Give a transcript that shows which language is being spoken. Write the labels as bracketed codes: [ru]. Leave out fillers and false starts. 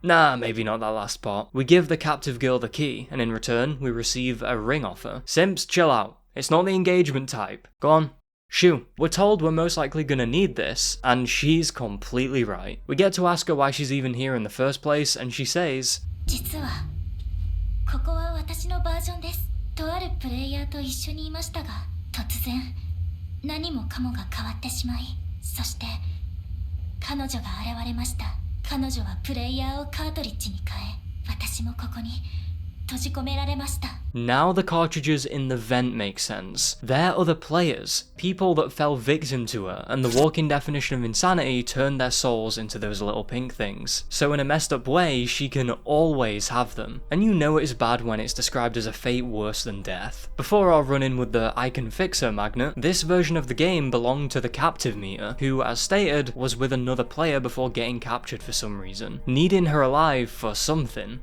[en] Nah, maybe not that last part. We give the captive girl the key, and in return, we receive a ring offer. Simps, chill out. It's not the engagement type. Go on. Shoo. We're told we're most likely gonna need this, and she's completely right. We get to ask her why she's even here in the first place, and she says, [ja] 実はここは私のバージョンです。とあるプレイヤーと一緒にいましたが、突然何もかもが変わってしまい、そして彼女が現れました。彼女はプレイヤーをカートリッジに変え、私もここに閉じ込められました。 [en] Now the cartridges in the vent make sense. They're other players, people that fell victim to her, and the walking definition of insanity turned their souls into those little pink things. So in a messed up way, she can always have them. And you know it's bad when it's described as a fate worse than death. Before our run-in with the I can fix her magnet, this version of the game belonged to the captive Mita, who, as stated, was with another player before getting captured for some reason, needing her alive for something.